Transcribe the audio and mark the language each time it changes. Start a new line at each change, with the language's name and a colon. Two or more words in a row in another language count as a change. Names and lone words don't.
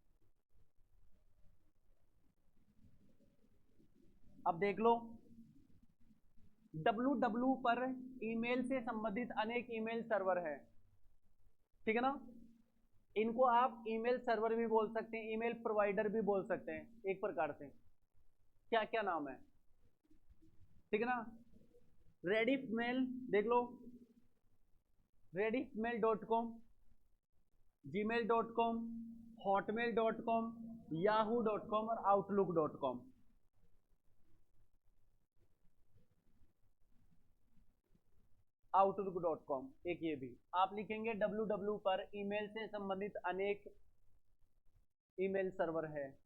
Hindi: अब देख लो, www पर ईमेल से संबंधित अनेक
English: email server
Hindi: है, ठीक है ना। इनको आप
English: email server
Hindi: भी बोल सकते हैं,
English: email provider
Hindi: भी बोल सकते हैं एक प्रकार से। क्या क्या नाम है, ठीक है ना। रेडिफ मेल देख लो, rediffmail.com, gmail.com, hotmail.com, yahoo.com और outlook.com। outlook.com एक ये भी आप लिखेंगे। www पर ईमेल से संबंधित अनेक
English: email server
Hindi: है।